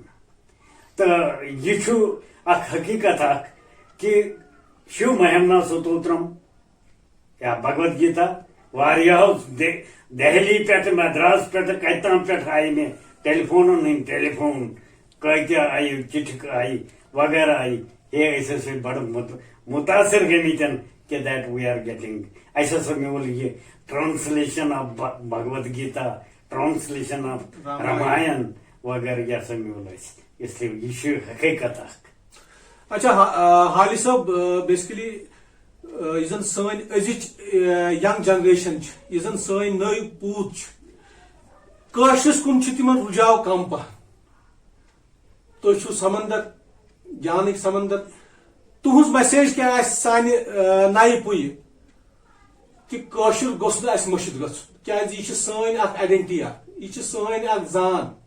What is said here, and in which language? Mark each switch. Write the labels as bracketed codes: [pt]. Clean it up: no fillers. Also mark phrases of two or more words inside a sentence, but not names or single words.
[ks] تہٕ یہِ چھُ اکھ حقیٖقت اکھ کہ شِو مہمنا ستوترم یا بھگوت گیتا واریاہو دہلی پٮ۪ٹھ مدراس پٮ۪ٹھ کتہِ تام پٮ۪ٹھ آیہِ مےٚ ٹیلیفونن ہٕنٛدۍ ٹیلیفون کۭتیاہ آیہِ چِٹھِ آیہِ وغیرہ آیہِ ہے أسۍ ہسا چھِ بڑٕ مُتاثر گٔمٕتۍ کہ [en] that we are getting [ks] اسہِ ہسا میوٗل یہِ [en] translation of [ks] بھگوت گیتا [en] translation of [ks] راماین وغیرہ یہ ہسا میوٗل اسہِ [ur] اس لیے [ks] یہ چھُ حقیٖقت اکھ. اچھا حالی صٲب بیسکلی یُس زن سٲنۍ أزِچ [en] young generation [ks] چھِ یُس زن سٲنۍ نٔو پوٗت چھِ کٲشرِس کُن چھُ تِمن رُجاو کم پہن. تُہۍ چھِو سمندر گیانٕکۍ سمندر تُہنٛز میسیج کیٛاہ آسہِ سانہِ نَیہِ پُیہِ کہ کٲشُر گوٚژھ نہٕ اَسہِ مٔشِتھ گژھُن کیٛازِ یہِ چھِ سٲنۍ اکھ آیڈنٹی اکھ یہِ چھِ سٲنۍ اکھ زان.